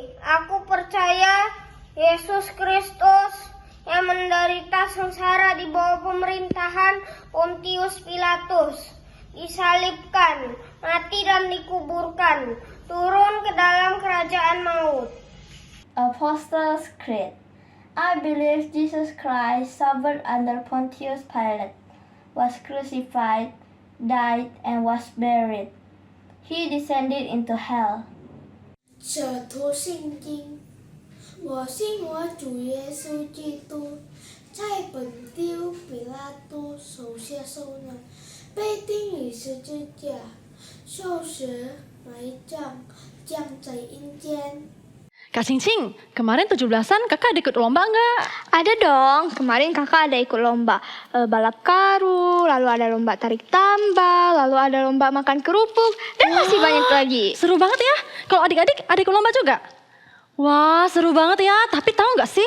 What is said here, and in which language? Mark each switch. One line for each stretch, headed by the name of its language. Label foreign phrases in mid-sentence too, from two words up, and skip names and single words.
Indonesian: Aku percaya Yesus Kristus yang menderita sengsara di bawah pemerintahan Pontius Pilatus, disalibkan, mati dan dikuburkan, turun ke dalam kerajaan maut.
English: Apostles' Creed. I believe Jesus Christ suffered under Pontius Pilate, was crucified, died, and was buried. He descended into hell.
Chinese: 这读圣经，我信我主耶稣基督，在本丢彼拉多手下受难，被钉于十字架，受死，埋葬，降在阴间。
Indonesian: Kak Cing-Cing, kemarin 17-an kakak ada ikut lomba nggak? Ada dong, kemarin kakak ada ikut lomba balap karung, lalu ada lomba tarik tambang, lalu ada lomba makan kerupuk, dan masih banyak lagi. Seru banget ya. Kalau adik-adik ada ikut lomba juga? Wah, seru banget ya. Tapi tahu nggak sih?